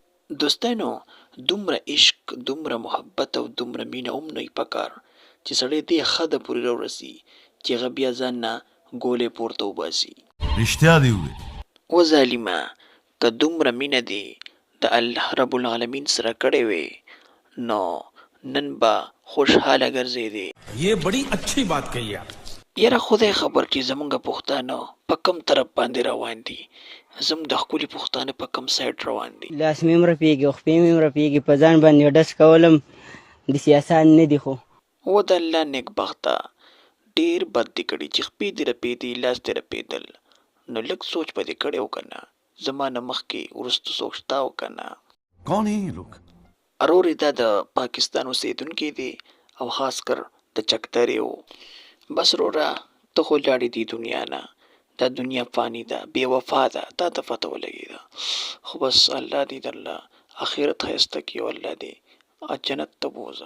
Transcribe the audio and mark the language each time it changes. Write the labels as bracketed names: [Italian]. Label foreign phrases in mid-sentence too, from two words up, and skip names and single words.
[Pashto] دوستانو، دومره عشق، دومره محبت او دومره مینه هم نه وي پکار چې سړی دې حده پورې راورسي چې هغه بیا ځان نه ګولې پورته وباسي. رښتیا دې وویل. و ظالمه، که دومره مینه دې د [Arabic] الله رب العالمین [Pashto] سره کړې وې نو نن به خوشحاله ګرځېدې. [Urdu] یہ بڑی اچھی بات کہی آپ. [Pashto] یاره خدای خبر چې زمونږ پښتانه په کم طرف باندې روان دي، زموږ د ښکلي پښتانه په کم سایډ روان دي. لاس مې هم رپېږي او خپې مې هم رپېږي، په ځان باندې ډس کولم داسې اسان نه دي. خو و د الله نیکبخته، ډېر بد دې کړي چې خپې دې رپېدې، لاس دې رپېدل، نو لږ سوچ به دې کړی و که نه، زما نه مخکې وروسته څوک شته و که نه. [Urdu] کون ہے یہ لوگ؟ [Pashto] ارورې دا د پاکستان اوسېدونکی دی او خاص کر د چکترې و. بس روره ته خو لاړې دې دنیا نه، دا دنیا فانی ده، بې وفا ده، تا ته پته ولګېده. خو بس الله دې درله اخرت ښایسته کړي او الله دې جنت ته بوځه.